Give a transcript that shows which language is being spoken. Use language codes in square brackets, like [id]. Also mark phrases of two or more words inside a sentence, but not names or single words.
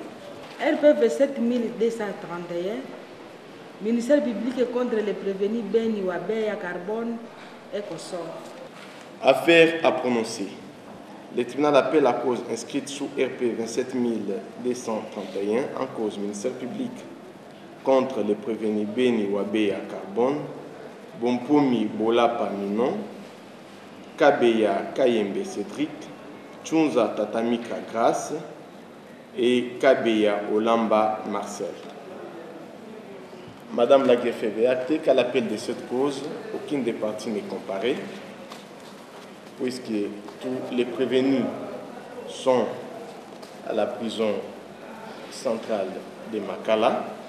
[fr] RPV 7231, ministère public contre les prévenus Beni Wabeya Carbone et Kossor. Affaire à prononcer. Le tribunal appelle la cause inscrite sous RP 27231 en cause ministère public contre les prévenus Beni Wabeya Carbone, Bompomi Bolapa Minon, Kabeya Kayembe Cédric, Tchunza Tatamika Grace et Kabeya Olamba Marcel. Madame la greffière veut acter qu'à l'appel de cette cause, aucune des parties n'est comparée, puisque tous les prévenus sont à la prison centrale de Makala.